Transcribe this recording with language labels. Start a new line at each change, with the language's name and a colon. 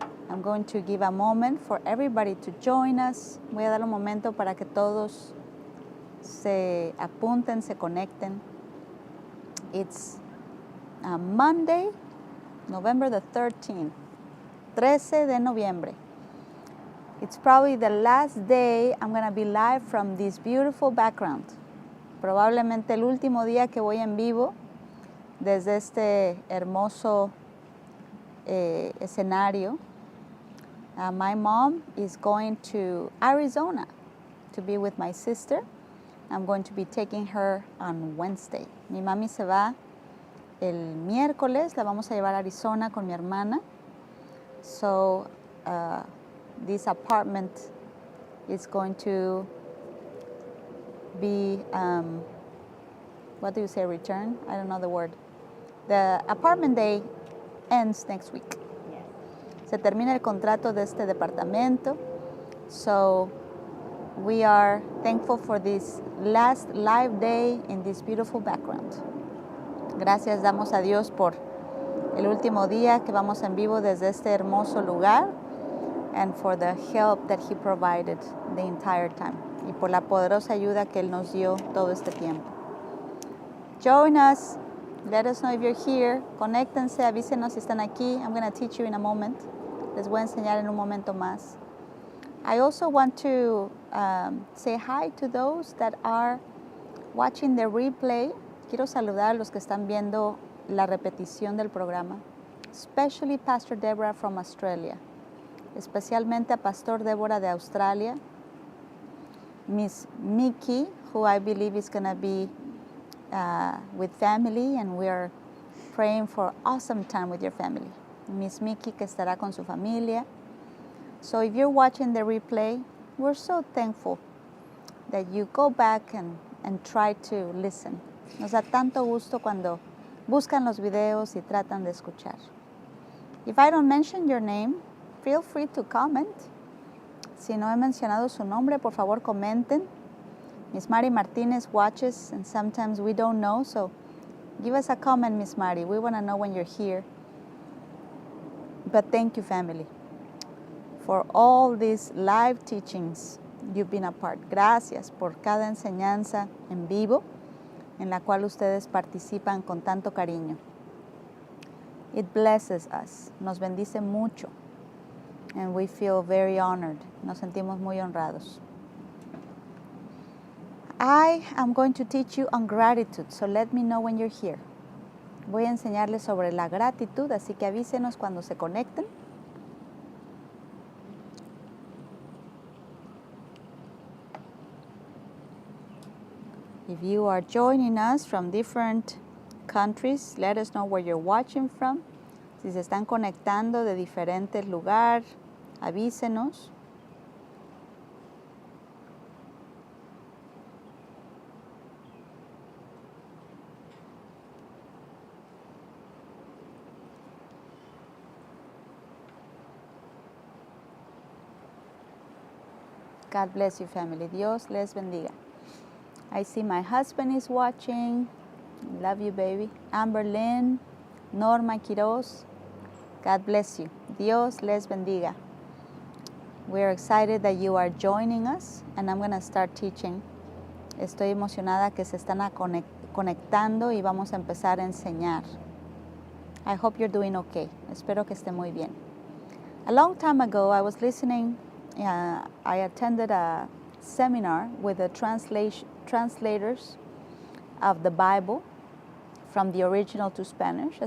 English: I'm going to give a moment for everybody to join us.
Spanish: Voy a dar un momento para que todos se apunten, se conecten.
English: It's Monday, November the 13th.
Spanish: 13 de noviembre.
English: It's probably the last day I'm going to be live from this beautiful background.
Spanish: Probablemente el último día que voy en vivo desde este hermoso escenario.
English: My mom is going to Arizona to be with my sister. I'm going to be taking her on Wednesday.
Spanish: Mi mami se va el miércoles, la vamos a llevar a Arizona con mi hermana.
English: So this apartment is going to be, what do you say, return? I don't know the word. The apartment day ends next week. Yes.
Spanish: Se termina el contrato de este departamento.
English: So we are thankful for this last live day in this beautiful background.
Spanish: Gracias damos a Dios por el último día que vamos en vivo desde este hermoso lugar
English: and for the help that He provided the entire time
Spanish: y por la poderosa ayuda que Él nos dio todo este tiempo.
English: Join us. Let us know if you're here.
Spanish: Conéctense, avísenos si están aquí.
English: I'm going to teach you in a moment.
Spanish: Les voy a enseñar en un momento más.
English: I also want to say hi to those that are watching the replay.
Spanish: Quiero saludar a los que están viendo la repetición del programa,
English: especially Pastor Deborah from Australia,
Spanish: especialmente a Pastor Deborah de Australia,
English: Miss Mickey, who I believe is going to be with family, and we are praying for awesome time with your family.
Spanish: Miss Mickey que estará con su familia.
English: So if you're watching the replay, we're so thankful that you go back and try to listen.
Spanish: Nos da tanto gusto cuando buscan los videos y tratan de escuchar.
English: If I don't mention your name, feel free to comment.
Spanish: Si no he mencionado su nombre, por favor comenten.
English: Miss Mari Martinez watches, and sometimes we don't know, so give us a comment, Miss Mari. We want to know when you're here. But thank you, family, for all these live teachings you've been a part.
Spanish: Gracias por cada enseñanza en vivo en la cual ustedes participan con tanto cariño.
English: It blesses us.
Spanish: Nos bendice mucho.
English: And we feel very honored.
Spanish: Nos sentimos muy honrados.
English: I am going to teach you on gratitude, so let me know when you're here.
Spanish: Voy a enseñarles sobre la gratitud, así que avísenos cuando se conecten.
English: If you are joining us from different countries, let us know where you're watching from.
Spanish: Si se están conectando de diferentes lugares, avísenos.
English: God bless you, family.
Spanish: Dios les bendiga.
English: I see my husband is watching. Love you, baby. Amber Lynn, Norma Quiroz. God bless you.
Spanish: Dios les bendiga.
English: We're excited that you are joining us, and I'm going to start teaching.
Spanish: Estoy emocionada que se están conectando y vamos a empezar a enseñar.
English: I hope you're doing okay.
Spanish: Espero que esté muy bien.
English: A long time ago, I was listening. I attended a seminar with the translators of the Bible from the original to Spanish.